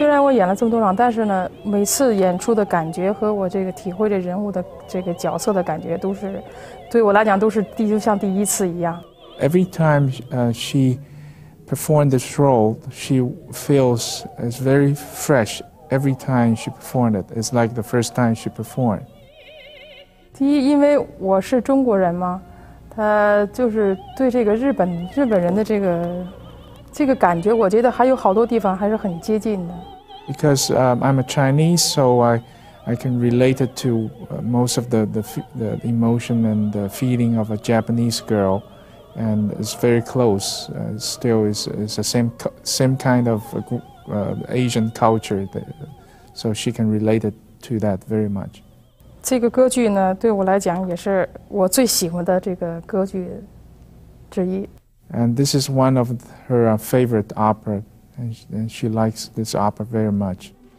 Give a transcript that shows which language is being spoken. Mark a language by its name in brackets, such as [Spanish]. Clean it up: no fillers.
[Chinese] 演了这么多场，但是呢，每次演出的感觉和我这个体会这人物的这个角色的感觉，都是对我来讲都是就像第一次一样。 [English] Every time she performed this role, she feels it's very fresh. Every time she performed it, it's like the first time she performed. [Chinese] 第一，因为我是中国人嘛，他就是对这个日本人的这个感觉，我觉得还有好多地方还是很接近的。 [English] Because I'm a Chinese, so I can relate it to most of the emotion and the feeling of a Japanese girl, and it's very close. Still, is the same kind of Asian culture, so she can relate it to that very much. [Chinese] 这个歌剧呢，对我来讲也是我最喜欢的这个歌剧之一。 [English] And this is one of her favorite opera. And she likes this opera very much.